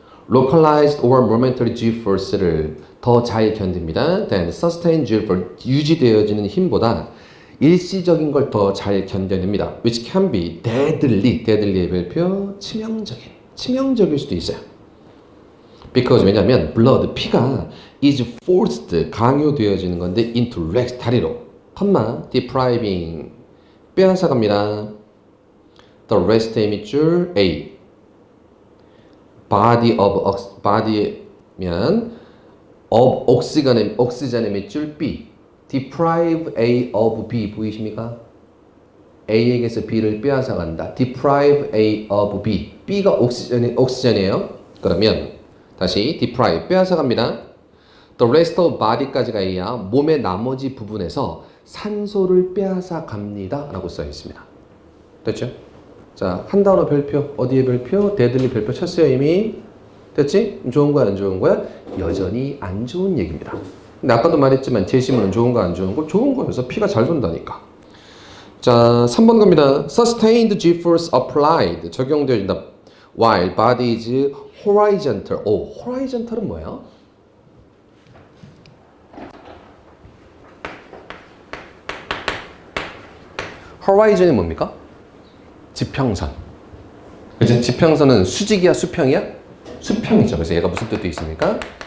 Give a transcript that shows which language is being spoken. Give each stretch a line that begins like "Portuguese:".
English: localized or momentary G-force
Korean: 를 더 잘 견딥니다.
English: Then sustained G-force,
Korean: 유지되어지는 힘보다 일시적인 걸 더 잘 견뎌냅니다.
English: Which can be deadly, deadly의 별표,
Korean: 치명적일 수도 있어요.
English: Because
Korean: 왜냐면
English: blood,
Korean: 피가
English: is forced,
Korean: 강요되어지는 건데
English: into legs,
Korean: 다리로. 컴마, depriving, 빼앗아갑니다.
English: The rest의 밑줄 A. body of, body면 of oxygen의 밑줄 B. deprive A of B
Korean: 보이십니까? A에게서 B를 빼앗아간다.
English: deprive A of B.
Korean: B가 옥시전이에요. 그러면 다시 deprive 빼앗아갑니다.
English: The rest of body까지가 A야.
Korean: 몸의 나머지 부분에서 산소를 빼앗아갑니다. 라고 써 있습니다. 됐죠? 자, 한 단어 별표. 어디에 별표? 대등이 별표 쳤어요 이미. 됐지? 좋은 거야 안 좋은 거야? 여전히 안 좋은 얘기입니다. 근데 아까도 말했지만 제시문은 좋은 거 안 좋은 거? 좋은 거여서 피가 잘 돈다니까. 자, 3번 갑니다.
English: Sustained G-force applied.
Korean: 적용되어진다.
English: While body is horizontal.
Korean: 오, horizontal은 뭐야? horizon이 뭡니까? 지평선. 그치? 지평선은 수직이야, 수평이야? 수평이죠. 그래서 얘가 무슨 뜻도 있습니까?